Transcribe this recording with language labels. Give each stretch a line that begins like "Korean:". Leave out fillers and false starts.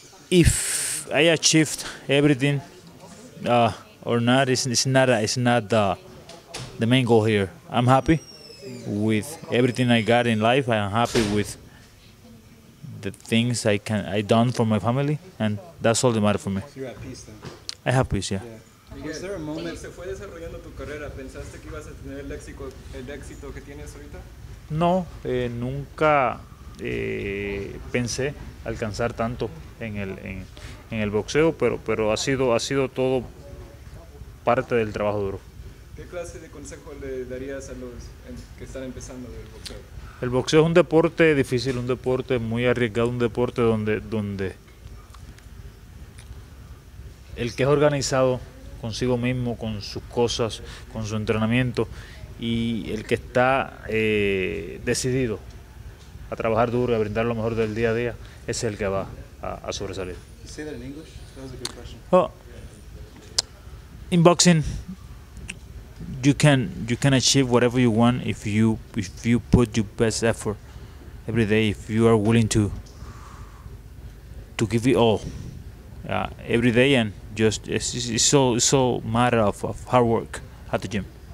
English: If I achieved everything or not, it's not the main goal here. I'm happy with everything I got in life. I am happy with the things I done for my family, and that's all that matters for me. You're at peace then. I have peace, yeah. Miguel, was there a moment?
Spanish: Se fue desarrollando tu carrera. ¿Pensaste que ibas a tener el éxito que tienes ahorita? No, nunca pensé alcanzar tanto en el boxeo, pero ha sido todo parte del trabajo duro. ¿Qué clase de consejo le darías a los que están empezando del boxeo? El boxeo es un deporte difícil, un deporte muy arriesgado, un deporte donde el que es organizado consigo mismo, con sus cosas, con su entrenamiento, y el que está decidido a trabajar duro y a brindar lo mejor del día a día, es el que va a sobresalir.
English: You say that in English? That was a good question. Oh, in boxing, you can achieve whatever you want if you put your best effort every day. If you are willing to give it all every day, and just it's so matter of hard work at the gym.